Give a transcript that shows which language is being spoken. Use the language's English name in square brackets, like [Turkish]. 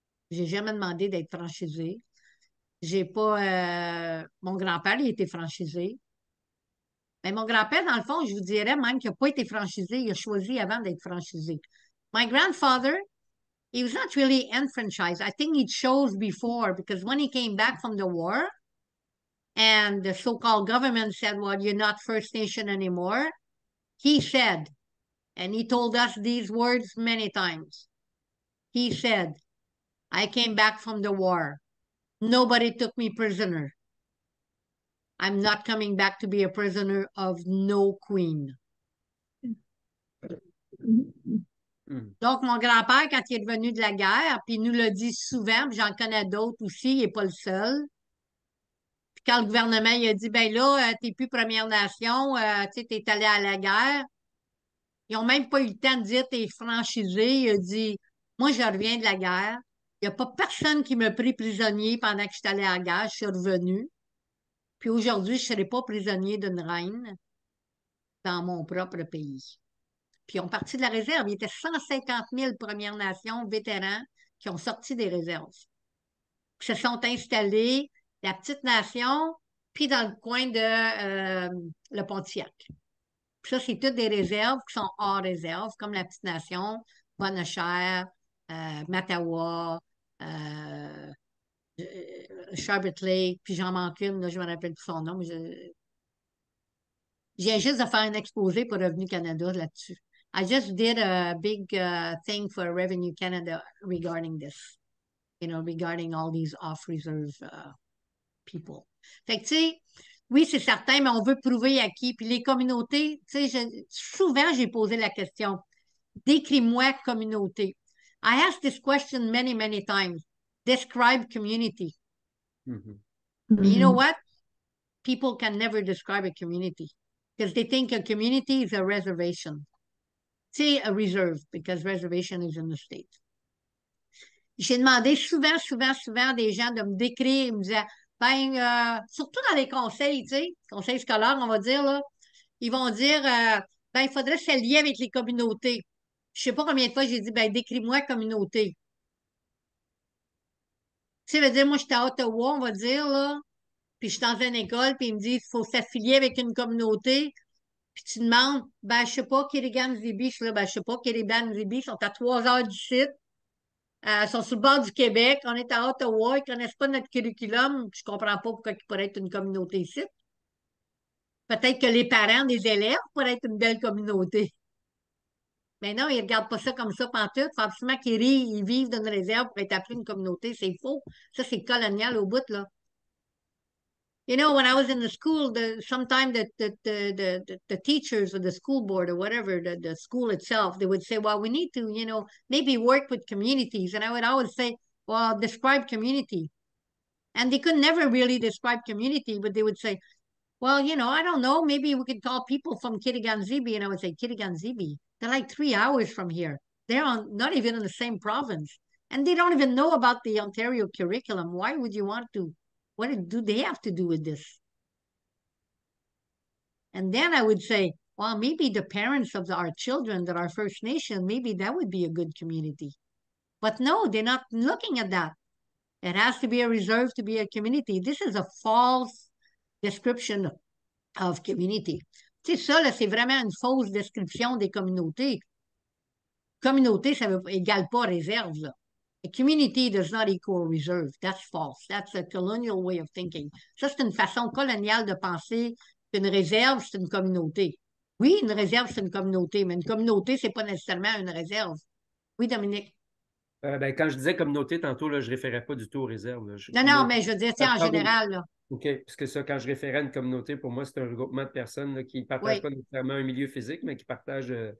[French] J'ai jamais demandé d'être franchisée. J'ai pas. Mon grand-père, il a été franchisé. Mais mon grand-père, dans le fond, je vous dirais même qu'il n'a pas été franchisé. Il a choisi avant d'être franchisé. [English] My grandfather, he was not really enfranchised. I think he chose before because when he came back from the war and the so-called government said, well, you're not First Nation anymore, he said, and he told us these words many times. He said, I came back from the war. Nobody took me prisoner. I'm not coming back to be a prisoner of no queen. [French] Donc, mon grand-père, quand il est revenu de la guerre, puis il nous l'a dit souvent, puis j'en connais d'autres aussi, il n'est pas le seul. Puis quand le gouvernement il a dit, ben là, t'es plus Première Nation, tu sais, t'es allé à la guerre, ils n'ont même pas eu le temps de dire, t'es franchisé. Il a dit, moi, je reviens de la guerre. Il n'y a pas personne qui m'a pris prisonnier pendant que je suis allé à la guerre. Je suis revenu. Puis aujourd'hui, je ne serai pas prisonnier d'une reine dans mon propre pays. Puis ils ont parti de la réserve. Il y était 150 000 Premières Nations vétérans qui ont sorti des réserves. Puis se sont installés, la petite nation, puis dans le coin de le Pontiac. Puis ça, c'est toutes des réserves qui sont hors réserve, comme la petite nation, Bonne-Chère, Mattawa, Charlotte Lake, puis j'en manque une, là, je me rappelle plus son nom, mais je viens juste de faire un exposé pour Revenu Canada là-dessus. [English] I just did a big thing for Revenue Canada regarding this, regarding all these off-reserve people. [French] Fait que, tu sais, oui, c'est certain, mais on veut prouver à qui. Puis les communautés, tu sais, souvent, j'ai posé la question, décris-moi communauté. [English] I asked this question many, many times. Describe community. Mhm. And you know what? People can never describe a community because they think a community is a reservation. C'est a reserve because reservation is in the state. [French] J'ai demandé souvent des gens de me décrire. Ils me disaient, ben, surtout dans les conseils, tu sais, conseils scolaires, on va dire, là, ils vont dire, ben, il faudrait se lier avec les communautés. Je sais pas combien de fois j'ai dit, ben, décris-moi communauté. Tu sais, veut dire, moi, j'étais à Ottawa, on va dire, là, puis je suis dans une école, puis ils me disent, il faut s'affilier avec une communauté. Puis tu demandes, ben, je sais pas, Kirigan-Zibi, je suis là, ben, je sais pas, Kirigan-Zibi, ils sont à 3 heures du site. Ils sont sur le bord du Québec. On est à Ottawa. Ils ne connaissent pas notre curriculum. Je ne comprends pas pourquoi il pourrait être une communauté ici. Peut-être que les parents des élèves pourraient être une belle communauté. Mais non, ils ne regardent pas ça comme ça pantoute. Il faut absolument ils vivent dans une réserve pour être appelés une communauté. C'est faux. Ça, c'est colonial au bout, là. [English] You know, when I was in the school, sometimes the teachers or the school board or whatever, the school itself, they would say, well, we need to, maybe work with communities. And I would always say, well, describe community. And they could never really describe community, but they would say, well, I don't know, maybe we could call people from Kirigan-Zibi. And I would say, Kirigan-Zibi, they're like 3 hours from here. They're not even in the same province. And they don't even know about the Ontario curriculum. Why would you want to? What do they have to do with this? And then I would say, well, maybe the parents of our children that are First Nation, maybe that would be a good community. But no, they're not looking at that. It has to be a reserve to be a community. This is a false description of community. [French] Tu sais, ça, là, c'est vraiment une fausse description des communautés. Communauté, ça égale pas réserve, là. [English] A community does not equal reserve. That's false. That's a colonial way of thinking. [French] Ça, c'est une façon coloniale de penser qu'une réserve, c'est une communauté. Oui, une réserve, c'est une communauté, mais une communauté, c'est pas nécessairement une réserve. Oui, Dominique? Ben, quand je disais communauté tantôt, là, je ne référais pas du tout aux réserves. Là. Non, mais je veux dire, en général. Là. OK, parce que ça, quand je référais à une communauté, pour moi, c'est un regroupement de personnes là, qui ne partagent pas nécessairement un milieu physique, mais qui partagent